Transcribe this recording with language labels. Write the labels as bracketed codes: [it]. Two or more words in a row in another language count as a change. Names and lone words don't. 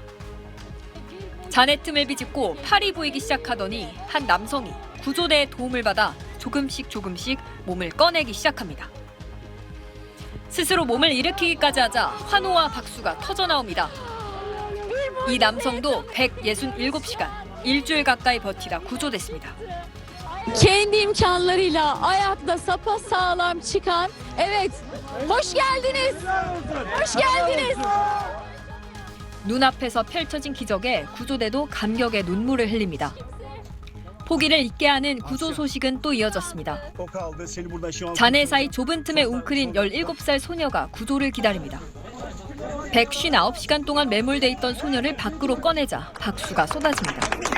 [ko] 잔해 틈을 비집고 팔이 보이기 시작하더니 한 남성이 구조대의 도움을 받아 조금씩 몸을 꺼내기 시작합니다. 스스로 몸을 일으키기까지 하자 환호와 박수가 터져나옵니다. 이 남성도 167시간, 일주일 가까이 버티다 구조됐습니다. [tr] Kendi imkanlarıyla ayakta sapasağlam çıkan, evet, hoş geldiniz, hoş geldiniz. [ko] 눈앞에서 펼쳐진 기적에 구조대도 감격의 눈물을 흘립니다. 포기를 잊게 하는 구조 소식은 또 이어졌습니다. 잔해 사이 좁은 틈에 웅크린 17살 소녀가 구조를 기다립니다. 159시간 동안 매몰돼 있던 소녀를 밖으로 꺼내자 박수가 쏟아집니다.